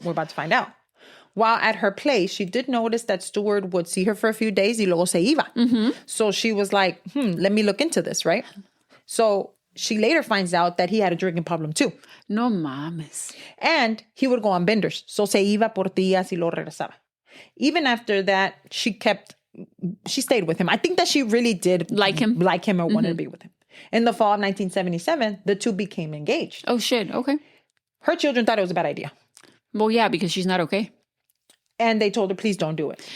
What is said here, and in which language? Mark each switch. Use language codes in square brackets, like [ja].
[en] We're about to find out. While at her place, she did notice that Stuart would see her for a few days [es] y luego se iba. [en] So she was like, let me look into this, right? So she later finds out that he had a drinking problem too. [es] No mames. [en] And he would go on benders. [es] So se iba por días y luego regresaba. [en] Even after that, she stayed with him. I think that she really did like him or wanted to be with him. In the fall of 1977, the two became engaged. Oh, shit. Okay. Her children thought it was a bad idea. Well, yeah, because she's not okay. And they told her, please don't do it.